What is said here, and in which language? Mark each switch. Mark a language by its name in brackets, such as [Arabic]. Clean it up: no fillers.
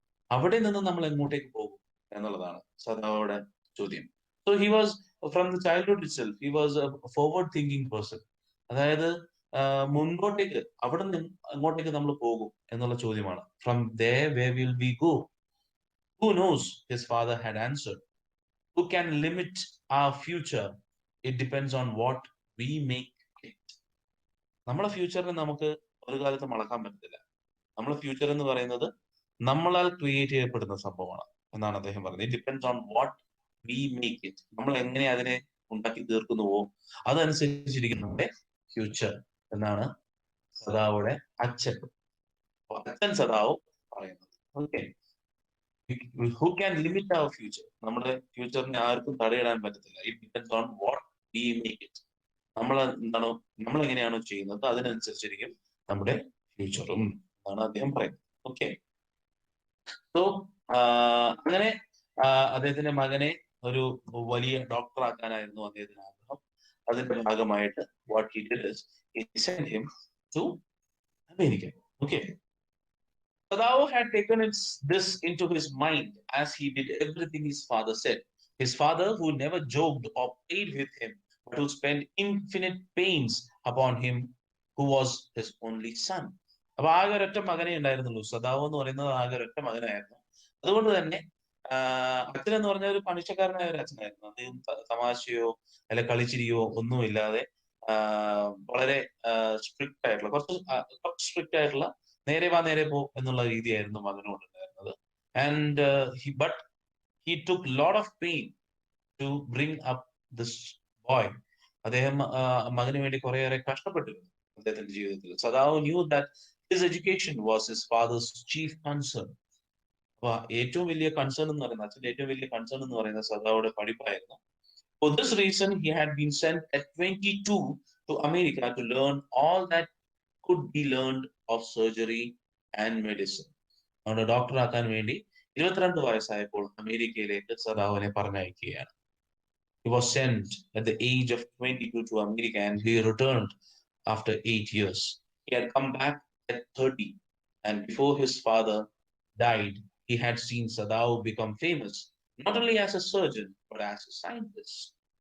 [Malayalam] അവിടെ നിന്ന് നമ്മൾ എങ്ങോട്ടേക്ക് പോകും എന്നുള്ളതാണ് സദാവോയുടെ ചോദ്യം. [English] So he was from the childhood itself he was a forward thinking person. [Malayalam] അതായത് മുൻപോട്ടേക്ക്, അവിടെ നിന്ന് അങ്ങോട്ടേക്ക് നമ്മൾ പോകും എന്നുള്ള ചോദ്യമാണ്. [English] From there where will we go? Who knows? His father had answered. Who can limit our future? It depends on what we make it. [Malayalam] നമ്മളെ ഫ്യൂച്ചറിനെ നമുക്ക് ഒരു കാലത്ത് മറക്കാൻ പറ്റത്തില്ല. നമ്മളെ ഫ്യൂച്ചർ എന്ന് പറയുന്നത് നമ്മളാൽ ക്രിയേറ്റ് ചെയ്യപ്പെടുന്ന സംഭവമാണ് എന്നാണ് അദ്ദേഹം പറഞ്ഞത്. [English] It depends on what we make it. [Malayalam] നമ്മൾ എങ്ങനെ അതിനെ ഉണ്ടാക്കി തീർക്കുന്നുവോ അതനുസരിച്ചിരിക്കും നമ്മുടെ ഫ്യൂച്ചർ എന്നാണ് സദാവുടെ അച്ഛൻ, അച്ഛൻ സദാവ് പറയുന്നത്. [English] Okay, who can limit our future? [Malayalam] നമ്മുടെ ഫ്യൂച്ചറിനെ ആർക്കും തടയിടാൻ പറ്റത്തില്ല. [English] It depends on what we make it. [Malayalam] നമ്മൾ എന്താണോ, നമ്മൾ എങ്ങനെയാണോ ചെയ്യുന്നത് അതിനനുസരിച്ചിരിക്കും നമ്മുടെ ഫ്യൂച്ചറും എന്നാണ് അദ്ദേഹം പറയുന്നത്. ഓക്കെ, സോ അങ്ങനെ അദ്ദേഹത്തിന്റെ മകനെ ഒരു വലിയ ഡോക്ടർ ആക്കാനായിരുന്നു അദ്ദേഹത്തിന് ആഗ്രഹം. അതിന്റെ ഭാഗമായിട്ട് [English] What he did is he sent him to America. Okay, Sadao had taken this into his mind as he did everything his father said. His father, who never joked or played with him, but who spent infinite pains upon him, who was his only son. [Malayalam] അപ്പൊ ആകെ ഒരൊറ്റ മകനെ ഉണ്ടായിരുന്നുള്ളൂ. സദാവ് എന്ന് പറയുന്നത് ആകെ ഒരൊറ്റ മകനായിരുന്നു. അതുകൊണ്ട് തന്നെ അച്ഛൻ എന്ന് പറഞ്ഞ ഒരു പണിച്ചക്കാരനായ ഒരു അച്ഛനായിരുന്നു. അദ്ദേഹം തമാശയോ അല്ലെ കളിച്ചിരിയോ ഒന്നുമില്ലാതെ വളരെ സ്ട്രിക്റ്റ് ആയിട്ടുള്ള, കുറച്ച് സ്ട്രിക്റ്റ് ആയിട്ടുള്ള, നേരെ വാ നേരെ പോ എന്നുള്ള രീതിയായിരുന്നു മകനോട് ഉണ്ടായിരുന്നത്. [English] And but he took lot of pain to bring up this boy. [Malayalam] അദ്ദേഹം മകന് വേണ്ടി കുറേയേറെ കഷ്ടപ്പെട്ടിരുന്നു അദ്ദേഹത്തിന്റെ ജീവിതത്തിൽ. [English] Sadao knew that his education was his father's chief concern. [Malayalam] അപ്പൊ ഏറ്റവും വലിയ കൺസേൺ എന്ന് പറയുന്നത്, അച്ഛന്റെ ഏറ്റവും വലിയ കൺസേൺ എന്ന് പറയുന്നത് സദാവുടെ പഠിപ്പായിരുന്നു. [English] For this reason, he had been sent at 22 to America to learn all that could be learned of surgery and medicine. [Malayalam] അവിടെ ഡോക്ടർ ആക്കാൻ വേണ്ടി 22 വയസ്സായപ്പോൾ അമേരിക്കയിലേക്ക് സദാവിനെ പറഞ്ഞയക്കുകയാണ്. [English] He was sent at the age of 22 to America and he returned after 8 years. He had come back at 30 and before his father died, he had seen Sadao become famous, not only as a surgeon, but as a scientist.